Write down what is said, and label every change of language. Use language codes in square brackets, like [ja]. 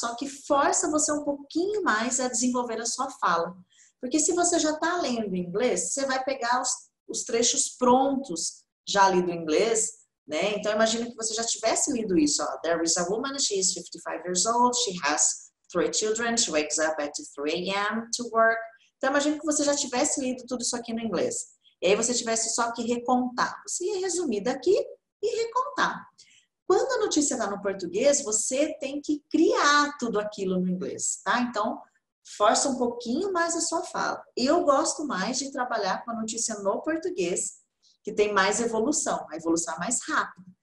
[pt] Só que força você um pouquinho mais a desenvolver a sua fala. Porque se você já está lendo em inglês, você vai pegar os trechos prontos já lido em inglês, né? Então imagina que você já tivesse lido isso, ó. [en] There is a woman, she is 55 years old, she has 3 children, she wakes up at 3 a.m. to work. [pt] Então imagina que você já tivesse lido tudo isso aqui no inglês. E aí você tivesse só que recontar. Você ia resumir daqui e recontar. Quando a notícia está no português, você tem que criar tudo aquilo no inglês, tá? Então, força um pouquinho mais a sua fala. Eu gosto mais de trabalhar com a notícia no português, que tem mais evolução, a evolução é mais rápida.